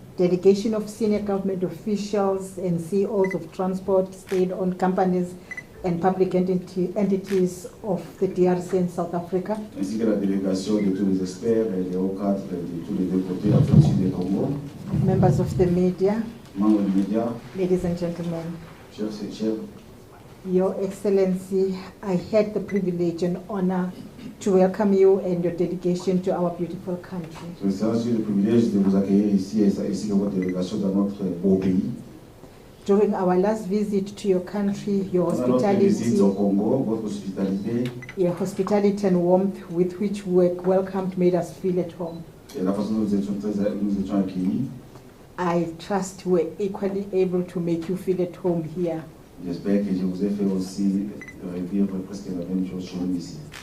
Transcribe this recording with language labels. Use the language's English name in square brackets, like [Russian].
[English] delegation of senior government officials and CEOs of transport, state-owned companies and public entities of the DRC and South Africa, [French] Ainsi que la délégation de tous les experts et les hauts cadres de tous les deux côtés, Afrique du Sud et Congo. [English] members of the media, [French] Membres des médias, [English] ladies and gentlemen. [French] chers et chers. [English] Your Excellency, I had the privilege and honor to welcome you and your delegation to our beautiful country. [French] Son Excellence, j'ai le privilège de vous accueillir ici ainsi que votre délégation dans notre beau pays. [English] During our last visit to your country, your [French] Pendant notre visite au [English] hospitality, [French] Congo, votre hospitalité [English] and warmth with which we were welcomed made us feel at home. [French] et la façon dont nous étions accueillis, [English] I trust we're equally able to make you feel at home here. [French] j'espère que je vous ai fait aussi vivre presque la même chose chez nous ici.